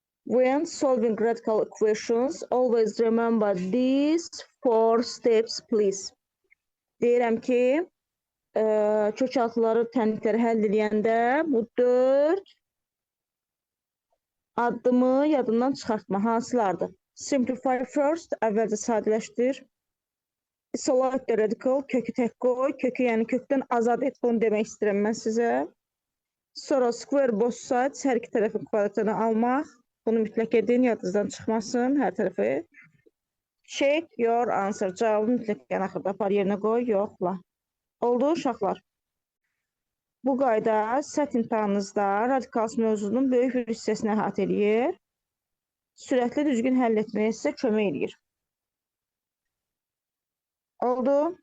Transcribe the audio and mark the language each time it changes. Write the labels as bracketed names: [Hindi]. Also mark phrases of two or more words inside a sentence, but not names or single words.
[English] When solving radical equations, always remember these 4 steps, please. [Azerbaijani] Deyirəm ki, kökaltıları, tənlikləri həll edəndə bu 4 addımı yadından çıxartma. Hansılardır? [English] Simplify first, [Azerbaijani] əvvəlcə sadələşdir. [English] Isolate the radical, [Azerbaijani] kökü tək qoy. Kökü, yəni kökdən azad et, bunu demək istəyirəm mən sizə. [English] Sonra square both sides, [Azerbaijani] hər iki tərəfin kvadratını almaq. Bunu mütləq edin, yadınızdan çıxmasın, hər tərəfi. [English] Check your answer. [Azerbaijani] Cavabı mütləq ən axırda apar yerinə qoy, yoxla. Oldu uşaqlar. Bu qayda sət imtahanınızda radikals mövzunun böyük bir hissəsini əhatə edir. Sürətli düzgün həll etməyə sizə kömək edir. Oldu?